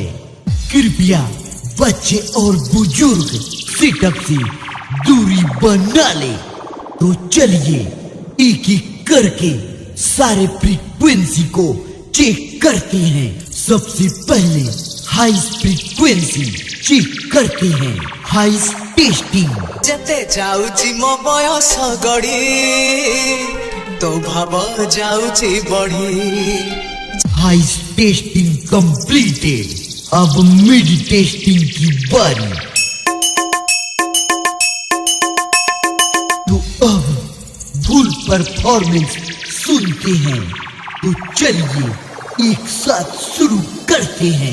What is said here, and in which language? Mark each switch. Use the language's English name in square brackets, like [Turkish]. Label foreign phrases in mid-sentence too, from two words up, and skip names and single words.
[Hindi] कृपया बच्चे और बुजुर्ग सेटअप से दूरी बना ले। तो चलिए एक एक करके सारे फ्रीक्वेंसी को चेक करते हैं। सबसे पहले [English] high frequency [Hindi] चेक करते हैं। [English] high testing. [Odia] যেতে যাଉଛି ମୋ ବୟସ ଗଡ଼ି ତୋ ଭାବ ଯାଉଛି ବଢ଼ି। [English] high testing completed. [Hindi] अब [English] mid testing [Hindi] की बारी। तो अब [English] full performance [Hindi] सुनते हैं। तो चलिए एक साथ शुरू करते हैं।